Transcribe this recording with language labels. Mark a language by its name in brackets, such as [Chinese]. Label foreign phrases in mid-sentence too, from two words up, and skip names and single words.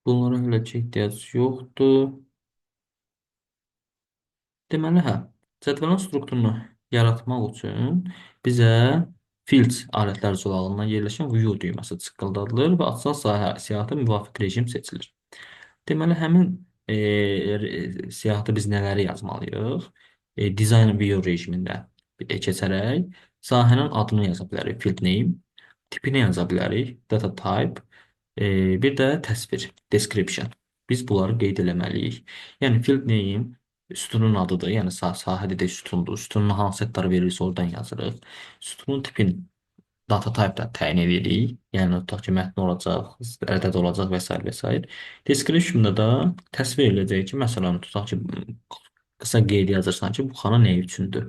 [Azerbaijani] Bunlara hələ ki ehtiyac yoxdur. Deməli, hə, cədvəlin strukturunu yaratmaq üçün bizə field alətlər zolağından yerləşən view düyməsi çıqqıldadılır və açılan siyahıda müvafiq rejim seçilir. Deməli, həmin siyahıda biz nələri yazmalıyıq? [English] Design view [Azerbaijani] rejimində keçərək sahənin adını yaza bilərik, [English] field name, [Azerbaijani] tipini yaza bilərik, [English] data type, [Azerbaijani] bir də təsvir, description. Biz bunları qeyd eləməliyik. Yəni [English] field name [Azerbaijani] sütunun adıdır, yəni sahədə də sütundur. Sütunun hansı ədləri verirsə oradan yazırıq. Sütunun tipini [English] data type-da [Azerbaijani] təyin edirik. Yəni tutaq ki, mətn olacaq, ədəd olacaq və s. və s. Description-da da təsvir edəcək ki, məsələn, tutaq ki, qısa qeyd yazırsan ki, bu xana nə üçündür?